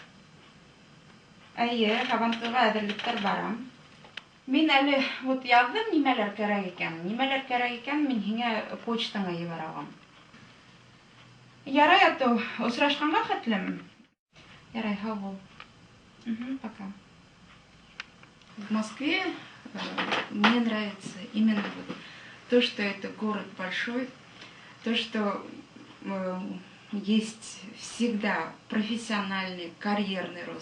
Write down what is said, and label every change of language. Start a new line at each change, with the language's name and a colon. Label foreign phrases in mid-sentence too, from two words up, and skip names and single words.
Bashkir: Әйе, Һабантуйга әзерлектәр барам. Мин әле вот яздым, нимәләр кирәк икән, мин һиңа почтаңа ебәрәм. Ярый, ато, очрашканга хәтлеме? Ярый, һау бул.
Russian: Пока. В Москве мне нравится именно то, что это город большой, то, что есть всегда профессиональный, карьерный рост.